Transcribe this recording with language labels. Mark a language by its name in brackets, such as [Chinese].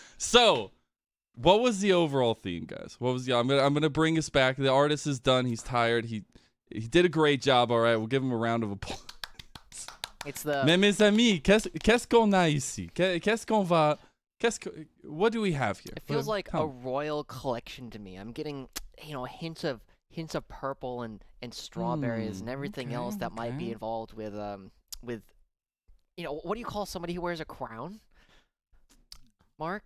[English] So, what was the overall theme, guys? What was the? I'm gonna bring us back. The artist is done. He's tired. He did a great job. All right, we'll give him a round of applause. It's the. [French] Mais mes amis, qu'est-ce qu'on a ici? Qu'est-ce qu'on va? [English] What do we have here? It feels like a royal collection to me. I'm getting, hints of purple and strawberries and everything else that might be involved with what do you call somebody who wears a crown? Mark?